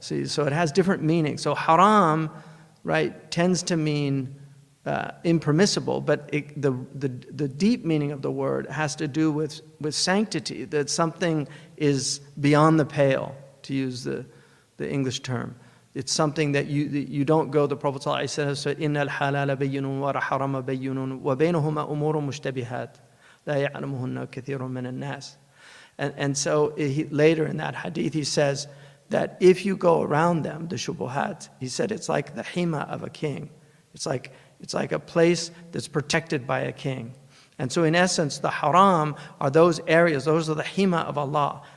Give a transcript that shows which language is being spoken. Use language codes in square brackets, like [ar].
[en] See, so it has different meanings. So haram, right, tends to mean impermissible, but the deep meaning of the word has to do with sanctity, that something is beyond the pale, to use the English term. [ar] It's something that you don't go, the Prophet ﷺ said, إِنَّ الْحَلَالَ بَيِّنٌ وَالْحَرَامَ بَيِّنٌ وَبَيْنَهُمَا أُمُورٌ مُشْتَبِهَاتٌ لَا يَعْلَمُهُنَّ كَثِيرٌ مِنَ النَّاسِ. [en] And so later in that hadith he says that if you go around them, the shubuhat, he said it's like the hima of a king. It's like a place that's protected by a king. And so in essence, the haram are those areas, those are the hima of Allah.